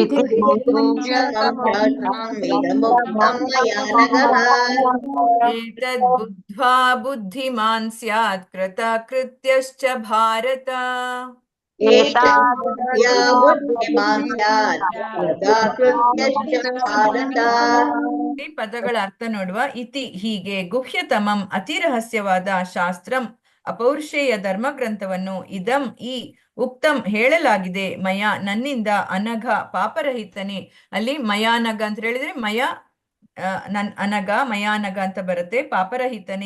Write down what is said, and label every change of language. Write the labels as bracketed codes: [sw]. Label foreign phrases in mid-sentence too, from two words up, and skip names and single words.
[sa] इदमुक्तं मया नघ एतद्बुद्ध्वा बुद्धिमान् स्यात् कृतकृत्यश्च भारत एतद्बुद्ध्या बुद्धिमान् स्यात् कृतकृत्यश्च भारत [kn] ಈ ಪದಗಳ ಅರ್ಥ ನೋಡುವ. ಇತಿ ಹೀಗೆ, ಗುಹ್ಯತಮಂ ಅತಿ ರಹಸ್ಯವಾದ, ಶಾಸ್ತ್ರಂ ಅಪೌರುಷೇಯ ಧರ್ಮಗ್ರಂಥವನ್ನು, ಇದಂ ಈ, ಉಕ್ತಂ ಹೇಳಲಾಗಿದೆ, ಮಯ ನನ್ನಿಂದ, ಅನಘ ಪಾಪರಹಿತನೇ. ಅಲ್ಲಿ ಮಯಾನಘ ಅಂತ ಹೇಳಿದ್ರೆ ಮಯ ಅನಘ ಮಯಾನಘ ಅಂತ ಬರುತ್ತೆ, ಪಾಪರಹಿತನೇ.